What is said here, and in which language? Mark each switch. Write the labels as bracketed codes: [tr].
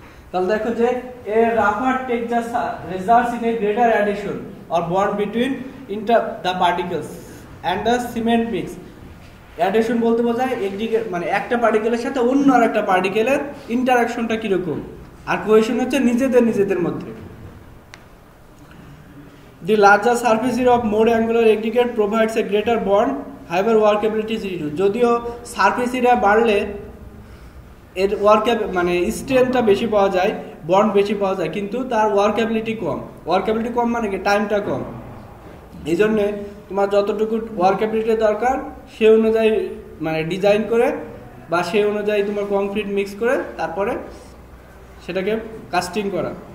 [bn] তাহলে দেখো যে [en] A রাফার texture results in a greater addition or bond between the particles and the cement mix. [bn] Addition বলতে বোঝায় একদিকে মানে একটা পার্টিকেলের সাথে অন্য আর একটা পার্টিকেলের ইন্টারাকশনটা কিরকম, আর কোহেশন হচ্ছে নিজেদের মধ্যে। [en] The larger surface area of more angular aggregate provides a greater bond, however workability is reduced. [bn] যদিও সারফেস এরিয়া বাড়লে এর মানে স্ট্রেনথটা বেশি পাওয়া যায়, বন্ড বেশি পাওয়া যায়, কিন্তু তার ওয়ার্কেবিলিটি কম। ওয়ার্কেবিলিটি কম মানে কি টাইমটা কম। এই জন্যে তোমার যতটুকু ওয়ার্কেবিলিটি দরকার সে অনুযায়ী মানে ডিজাইন করে বা সেই অনুযায়ী তোমার কংক্রিট মিক্স করে তারপরে সেটাকে কাস্টিং করা।